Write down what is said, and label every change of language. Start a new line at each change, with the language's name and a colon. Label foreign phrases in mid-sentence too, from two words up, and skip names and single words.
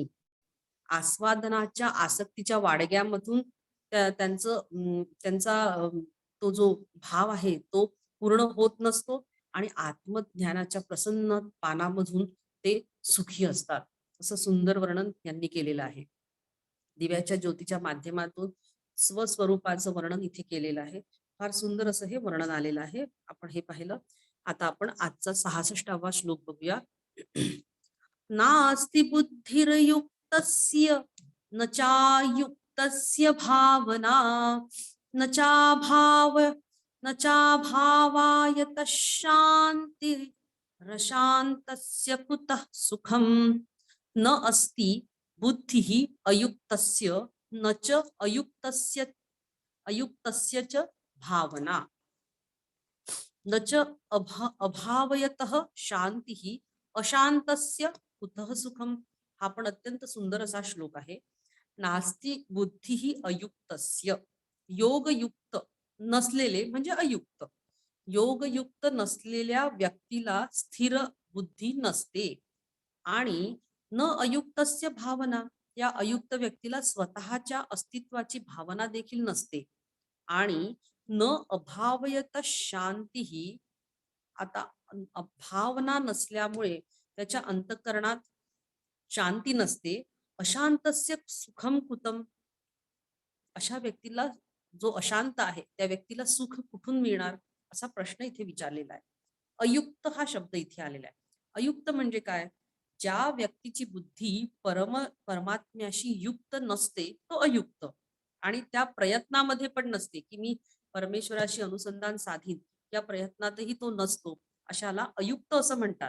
Marathi: आस्वादनाच्या आसक्तीच्या वाडग्यामधून त्यांचा तो जो भाव आहे तो पूर्ण होत नसतो आणि आत्मज्ञानाच्या प्रसन्न पानामधून ते सुखी असतात. असं सुंदर वर्णन यांनी केलेलं आहे. दिव्याच्या ज्योतीच्या माध्यमातून स्वस्वरूपाचं वर्णन इथे केलेलं आहे. फार सुंदर असं हे वर्णन आलेलं आहे. आपण हे पाहिलं. आता आपण आजचा 66वा श्लोक बघूया.
Sanskrit: नास्ति बुद्धिर्युक्तस्य न चायुक्तस्य भावना न चाभावायतः शान्तिरशान्तस्य कुतः सुखम् न अस्ति बुद्धिः अयुक्तस्य न च अयुक्तस्य च भावना न च अभावयतः शांतिः अशांतस्य कुतः सुखम.
Marathi: हा पण अत्यंत सुंदर असा श्लोक आहे.
Sanskrit: नास्ति बुद्धिः अयुक्तस्य,
Marathi: योगयुक्त नसलेले म्हणजे अयुक्त, योगयुक्त नसलेल्या व्यक्तीला स्थिर बुद्धी नसते आणि
Sanskrit: न अयुक्तस्य भावना,
Marathi: या अयुक्त व्यक्तीला स्वतःच्या अस्तित्वाची भावना देखील नसते आणि
Sanskrit: न अभावयत शांती
Marathi: ही, आता भावना नसल्यामुळे त्याच्या अंतःकरणात शांती नसते.
Sanskrit: अशांतस्य सुखम कुतम,
Marathi: अशा व्यक्तीला, जो अशांत आहे त्या व्यक्तीला सुख कुठून मिळणार असा प्रश्न इथे विचारलेला आहे. अयुक्त हा शब्द इथे आलेला आहे. अयुक्त म्हणजे काय? ज्या व्यक्तीची बुद्धी परमात्म्याशी युक्त नसते तो अयुक्त, आणि त्या प्रयत्नामध्ये पण नसते की मी परमेश्वराशी अनुसंधान साधीन, या प्रयत्नातही तो नसतो, अशाला अयुक्त असं म्हणतात.